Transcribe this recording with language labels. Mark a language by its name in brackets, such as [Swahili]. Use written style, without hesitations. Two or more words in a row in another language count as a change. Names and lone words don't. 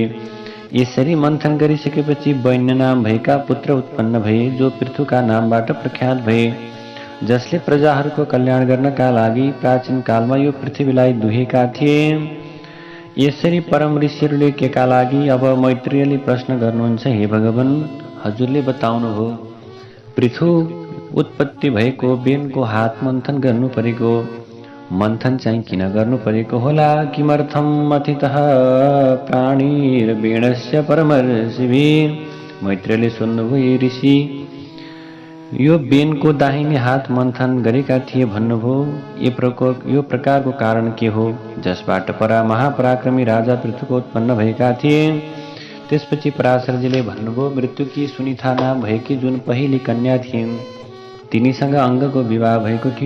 [Nepali] यसरी मन्थन गरिसकेपछि वैन्य नाम भएका पुत्र उत्पन्न भए, जो पृथुका नामबाट प्रख्यात भए, जसले प्रजाहरूको कल्याण गर्नका लागि प्राचीन कालमा यो पृथ्वीलाई दुहेका थिए। यसरी परम ऋषिहरूले केका लागि अब मैत्रीयले प्रश्न गर्नुहुन्छ, हे भगवान, हजुरले बताउनुभयो पृथु उत्पत्ति भएको बेनको हात मन्थन गर्नु परेको। मन्थन चाहिँ किन गर्नु परेको होला? [Sanskrit] किमर्थम अथितः प्राणीर्बेणस्य परमर्षिभिः। [Nepali] मैत्रीयले सुन्नुभयो, हे ऋषि, यो बेनको दाहिने हात मन्थन गरेका थिए भन्नुभयो। यो प्रकारको कारण के हो? जसबाट परा महापराक्रमी राजा पृथुको उत्पन्न भएका थिए। त्यसपछि पराशरजीले भन्नुभयो, मृत्युकी सुनिता नाम भएकी जुन पहिली कन्या थिइन्, तिनीसँग अङ्गको विवाह भएको थियो।